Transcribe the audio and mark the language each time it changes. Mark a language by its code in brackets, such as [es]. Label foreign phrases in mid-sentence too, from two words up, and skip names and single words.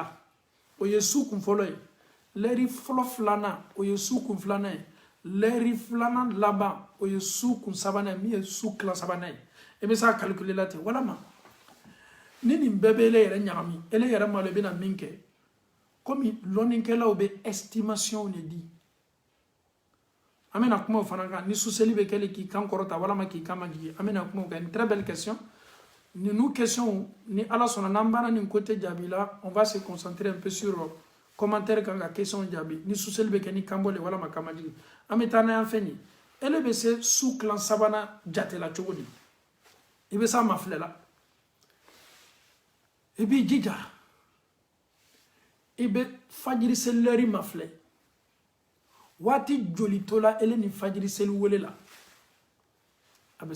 [bm] o ye su kun fɔlɔ ye lɛri fɔlɔ 2nan o ye su kun 2nan ye lɛri 2nan laban o ye su kun 3nan ye min ye su kilan 3nan ye i bɛ s'a calculer la ten walama ni nin bɛɛ bɛ ele yɛrɛ ɲagami ele yɛrɛ ma lo i bɛna min kɛ komi lɔnnikɛlaw bɛ estimation de di an bɛna kuma o fana kan ni suseli bɛ kɛli k'i kan kɔrɔta walama k'i kan majigin an bɛna kuma o kan [fr] une très belle question [bm] ninnu question ni ala sɔnna n'an banna nin côté jaabi la [fr] on va se concentrer un peu sur commentaire [bm] kan ka question jaabi ni suseli bɛ kɛ ni kan bɔ le walama kan majigin an bɛ taa n'an fɛn ye ele bɛ se su kilan 3nan jate la cogo di i bɛ s'a ma filɛ la i b'i jija i bɛ fajiri seli lɛri ma filɛ waati joli to la ele ni fajiri seli wele la a bɛ se